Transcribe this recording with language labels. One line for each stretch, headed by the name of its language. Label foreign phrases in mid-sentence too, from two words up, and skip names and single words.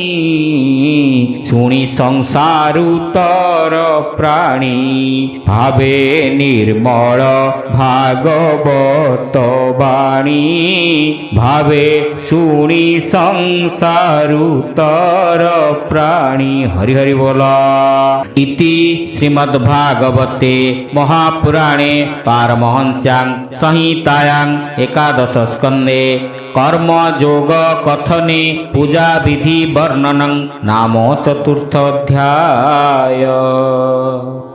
Odia: ଶୁଣି ସଂସାରୁ ତର ପ୍ରାଣୀ ଭାବେ ନିର୍ମଳ ଭାଗବତ ବାଣୀ ଭାବେ ଶୁଣି ସଂସାରୁ ତର ପ୍ରାଣୀ ହରି ହରି ବୋଲ।
Sanskrit: ଇତି ଶ୍ରୀମଦ୍ଭାଗବତେ ମହାପୁରାଣେ ପାରମହଂସ୍ୟାଂ ସଂହିତାୟାଂ ଏକାଦଶ ସ୍କନ୍ଧେ कर्म जोग कथने पूजा विधि वर्णनं नाम चतुर्थोऽध्याय।